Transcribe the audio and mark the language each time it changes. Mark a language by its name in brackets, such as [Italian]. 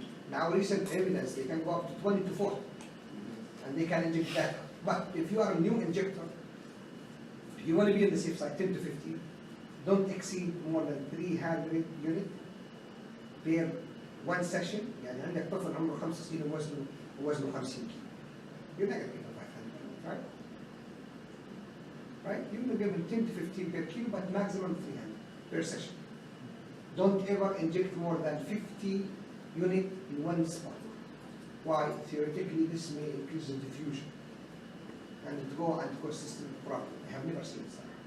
[English] Now recent evidence they can go up to 20 to 40, and they can inject that. But if you are a new injector, if you want to be on the safe side, 10 to 15, don't exceed more than 300 units per 1 session. [Arabic] يعني عندك طفل عمره 5 سنين ووزنه 50 كيلو. [English] You're not going to give him 500 units, right? Right? You're going to give him 10 to 15 per kilo, but maximum 300 per session. Don't ever inject more than 50 units in 1 spot. Why? Theoretically, this may increase the diffusion and it go and cause systemic problem. I have never seen this.